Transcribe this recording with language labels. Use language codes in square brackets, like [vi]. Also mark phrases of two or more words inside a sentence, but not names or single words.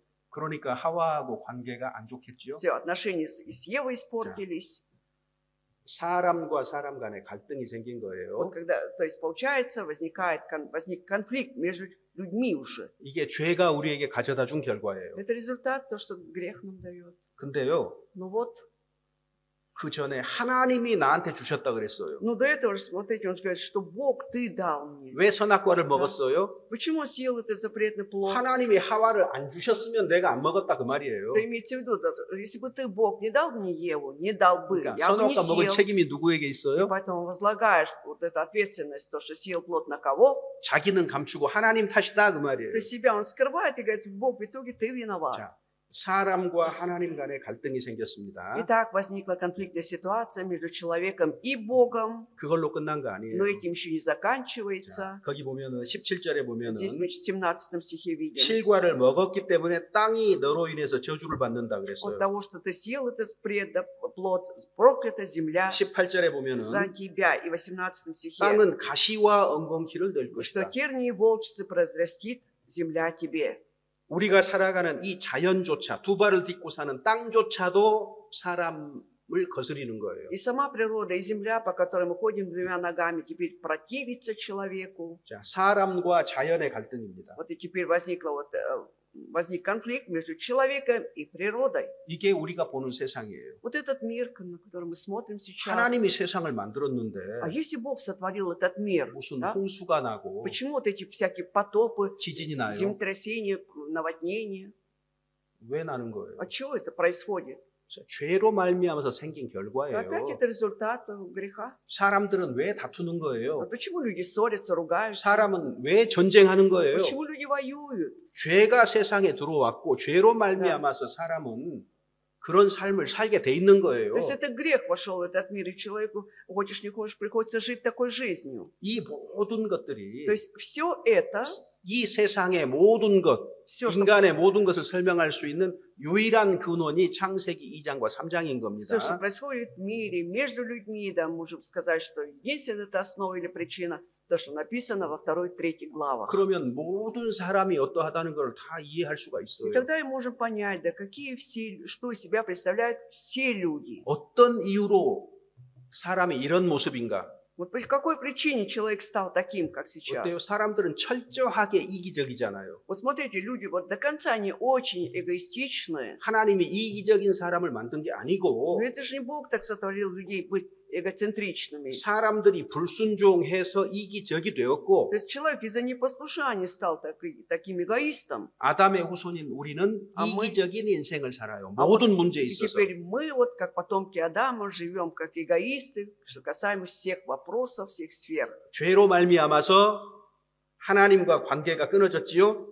[ko] 그러니까 하와하고 관계가 안 좋겠죠. [ru] Все, отношения и с Евой испортились. [ko] 사람과 사람 간에 갈등이 생긴 거예요. [ru] Вот когда, то есть получается, возник конфликт между людьми уже. [ko] 이게 죄가 우리에게 가져다 준 결과예요. [ru] Это результат, то, что грех нам дает. [ko] 근데요, [ru] Ну вот, [ko] 그 전에 하나님이 나한테 주셨다 그랬어요. [ru] ну до этого же, смотрите, он же говорит, что Бог ты дал мне. [ko] 왜 선악과를 먹었어요? [ru] Почему съел этот запретный плод? [ko] 하나님이 하와를 안 주셨으면 내가 안 먹었다 그 말이에요. [ru] То имеется в виду, да, если бы ты, Бог, не дал мне Еву, не дал бы, [ko] 그러니까 [ru] я бы не [ko] 선악과 먹은 [ru] съел. [ko] 책임이 누구에게 [ru] И [ko] 있어요? [ru] поэтому возлагаешь вот эту ответственность, то, что съел плод на кого, [ko] 자기는 감추고 하나님 탓이다 그 말이에요. [ru] то есть себя он скрывает и говорит, Бог, в итоге ты виноват. [ko] 자, 사람과 하나님 간의 갈등이 생겼습니다. [ru] Итак, возникла конфликтная ситуация между человеком и Богом, [ko] 그걸로 끝난 거 아니에요. [ru] но этим еще не заканчивается. [ko] 자, 거기 보면은 17절에 보면은 [ru] Здесь мы в 17 стихе видим. [ko] 실과를 먹었기 때문에 땅이 너로 인해서 저주를 받는다 [ru] От [ko] 그랬어요. [ru] того, что ты съел этот плод, проклята земля [ko] 18절에 보면은 [ru] за тебя. И в 18 стихе, [ko] 땅은 가시와 엉겅퀴를 낼 [ru] что [ko] 것이다. [ru] тернии и волчицы произрастит земля тебе. [ko] 우리가 살아가는 이 자연조차 두 발을 딛고 사는 땅조차도 사람을 거스리는 거예요. [ru] И сама природа, и земля, по которой мы ходим двумя ногами, теперь противится человеку. [ko] 자, 사람과 자연의 갈등입니다. [ru] Вот и теперь возник конфликт между человеком и природой. [ko] 이게 우리가 보는 세상이에요. [ru] Вот этот мир, на который мы смотрим сейчас. [ko] 하나님이 세상을 만들었는데 [ru] А если Бог сотворил этот мир, [ko] 무슨 [ru] да, [ko] 홍수가 나고 [ru] почему вот эти всякие потопы, [ko] 지진이 나요? [ru] землетрясения, наводнения? [ko] 왜 나는 거예요? [ru] От чего это происходит? [ko] 자, 죄로 말미암아서 생긴 [ru] Опять [ko] 결과예요. [ru] это результат греха. [ko] 사람들은 왜 다투는 [ru] А [ko] 거예요? [ru] почему люди ссорятся, ругаются? [ko] 사람은 왜 전쟁하는 거예요? [ru] Почему люди воюют? [ko] 죄가 세상에 들어왔고 죄로 말미암아서 사람은 그런 삶을 살게 돼 있는 거예요. [ru] То есть это грех вошел в этот мир, и человеку, хочешь не хочешь, приходится жить такой жизнью. [ko] 이 모든 것들이 [ru] То есть все это, [ko] 이 세상의 모든 것, [ru] все, [ko] 인간의 모든 것을 설명할 수 있는 유일한 근원이 창세기 2장과 3장인 겁니다. [ru] что происходит в мире, между людьми, да, можем сказать, что единственная это основа или причина, то, что написано во 2-3 главах. [ko] 그러면 모든 사람이 어떠하다는 걸 다 이해할 수가 [ru] И [ko] 있어요. [ru] тогда и можем понять, да, какие все, что из себя представляют все люди. [ko] 어떤 이유로 사람이 이런 모습인가? [ru] Вот по какой причине человек стал таким, как [ko] 어때요? [ru] сейчас? [ko] 사람들은 철저하게 이기적이잖아요. [ru] Вот смотрите, люди вот до конца они очень эгоистичные. [ko] 하나님이 이기적인 사람을 만든 게 아니고 [ru] Но это же не Бог так сотворил людей быть эгоцентричными. [ko] 사람들이 불순종해서 이기적이 되었고 [ru] То есть человек из-за непослушания стал таким эгоистом. [ko] 아담의 후손인 우리는 [ru] А мы- [ko] 이기적인 인생을 살아요. [ru] А [ko] 모든 [ru] вот [ko] 문제에 [ru] И [ko] 있어서. [ru] теперь мы, вот как потомки Адама, живем как эгоисты, что касаемо всех вопросов, всех сфер. [ko] 죄로 말미암아서 하나님과 관계가 끊어졌지요.